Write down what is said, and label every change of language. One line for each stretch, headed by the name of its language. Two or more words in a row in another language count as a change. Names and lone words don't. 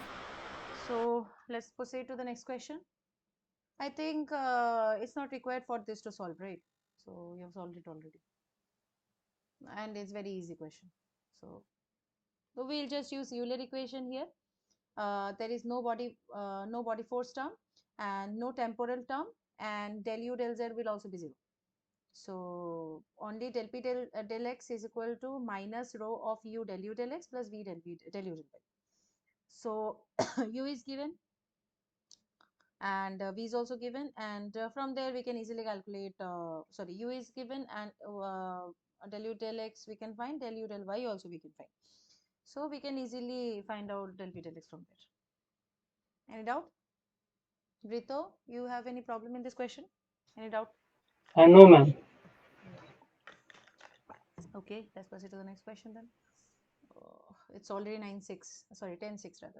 English: So let's proceed to the next question. I think it's not required for this to solve, right? So you have solved it already. And it's very easy question. So we'll just use Euler equation here. There is no body force term and no temporal term, and del u del z will also be 0. So only del p del x is equal to minus rho of u del u del x plus v del u del y. So u is given and v is also given, and from there we can easily calculate, sorry, u is given, and del u del x we can find, del u del y also we can find. So we can easily find out del p del x from there. Any doubt? Brito, you have any problem in this question? Any doubt? No, ma'am. No. Okay, let's proceed to the next question then. It's already 9:06, sorry, 10:06 rather.